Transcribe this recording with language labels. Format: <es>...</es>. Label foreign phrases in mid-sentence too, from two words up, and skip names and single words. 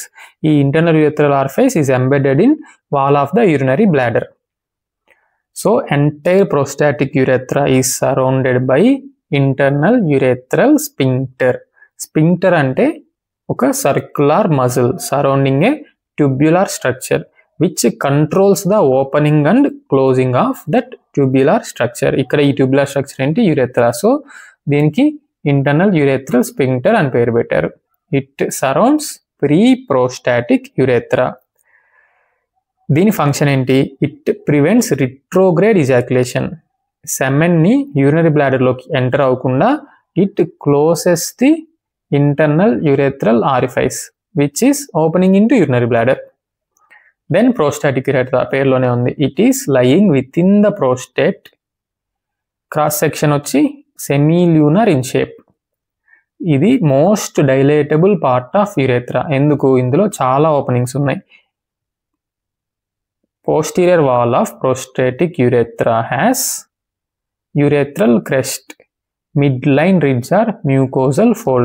<en>ఈ internal urethral orifice is embedded in wall of the urinary bladder. So entire prostatic urethra is surrounded by internal urethral sphincter. స్పింక్టర్</en> <te>అంటే ఒక</te> <en>circular muscle surrounding a tubular structure, which controls the opening and closing of that tubular structure.</en> <te>ఇక్కడ ఈ</te> <en>tubular structure</en> <te>ఏంటి? యురేత్రా. సో దీనికి</te> <en>internal urethral sphincter</en> <te>అని పేరు పెట్టారు.</te> <en>It surrounds pre prostatic urethra.</en> <te>దీని ఫంక్షన్ ఏంటి?</te> <en>It prevents retrograde ejaculation.</en> <te>సెమెన్ని యూరినరీ బ్లాడర్లోకి ఎంటర్ అవ్వకుండా</te> <en>it closes the internal urethral orifice, which is opening in to urinary bladder. then prostatic urethra</en> <te>పేరులోనే ఉంది.</te> <en>It is lying with in the prostate. cross section వచ్చి semilunar in shape. ఇది most dilatable part of urethra. ఎందుకు?</en> <te>ఇందులో చాలా ఓపెనింగ్స్ ఉన్నాయి.</te> <en>Posterior wall of prostatic urethra has urethral crest, mid line ridge or mucosal fold.</en>